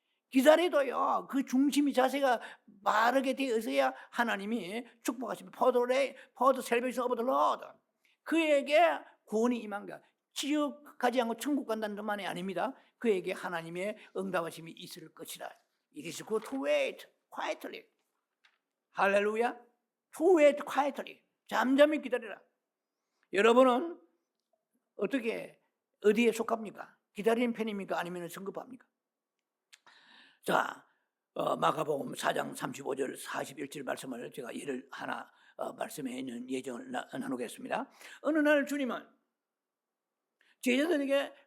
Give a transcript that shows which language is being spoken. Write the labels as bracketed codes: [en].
[ko] 기다려도요, 그 중심이 자세가 바르게 되어서야 하나님이 축복하십니다. [en] For the salvation of the Lord. [ko] 그에게 구원이 임한 거야. 지옥 가지 않고 천국 간다는 것만이 아닙니다. 그에게 하나님의 응답하심이 있을 것이다. [en] It is good to wait quietly. [ko] 할렐루야. [en] To wait quietly. [ko] 잠잠히 기다리라. 여러분은 어디에 속합니까? 기다리는 편입니까? 아니면 성급합니까? 자, 마가복음 4장 35절 41절 말씀을 제가 예를 하나 말씀해 있는 예정을 나누겠습니다. 어느 날 주님은 제자들에게